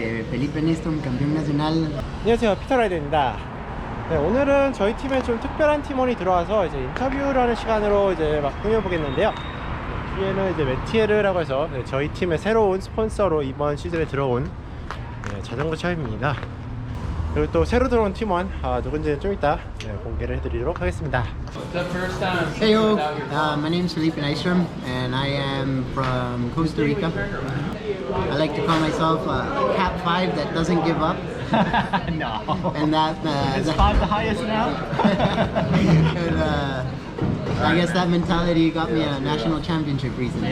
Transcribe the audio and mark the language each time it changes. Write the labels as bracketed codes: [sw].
[es] Felipe Nystrom이 campeón nacional. [ko] 안녕하세요, 피토라이더입니다. 네, 오늘은 저희 팀에 좀 특별한 팀원이 들어와서 이제 인터뷰를 하는 시간으로 이제 막 꾸며보겠는데요. 뒤에는 이제 메티에르라고 해서 저희 팀의 새로운 스폰서로 이번 시즌에 들어온 자전거 차입니다. 그리고 또 새로 들어온 팀원 누군지는 좀 이따 공개를 해드리도록 하겠습니다. [en] Heyo, my name is Felipe Nystrom이 and I am from Costa Rica. I like to call myself Cat 5 that doesn't give up. No. And that is 5 the highest now? And, I guess that mentality got me a national championship recently.